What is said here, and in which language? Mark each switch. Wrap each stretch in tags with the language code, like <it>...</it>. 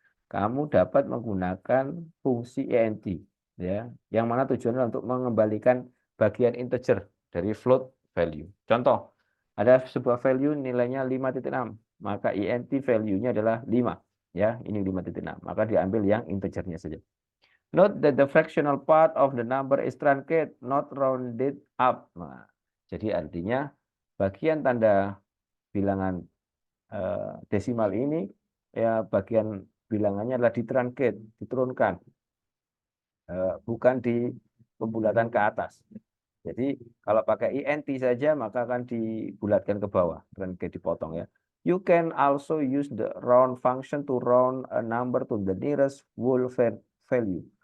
<id>Kamu dapat menggunakan fungsi int ya, yang mana tujuannya untuk mengembalikan bagian integer dari float value. Contoh, ada sebuah value nilainya 5.6, maka int value-nya adalah 5 ya, ini 5.6, maka diambil yang integernya saja.</id> <en>Note that the fractional part of the number is truncated, not rounded up.</en> <id>Nah, jadi artinya bagian tanda bilangan desimal ini ya, bagian bilangannya adalah ditruncate, diturunkan, bukan di pembulatan ke atas. Jadi kalau pakai int saja maka akan dibulatkan ke bawah, truncate dipotong ya.</id> <en>You can also use the round function to round a number to the nearest whole value.</en>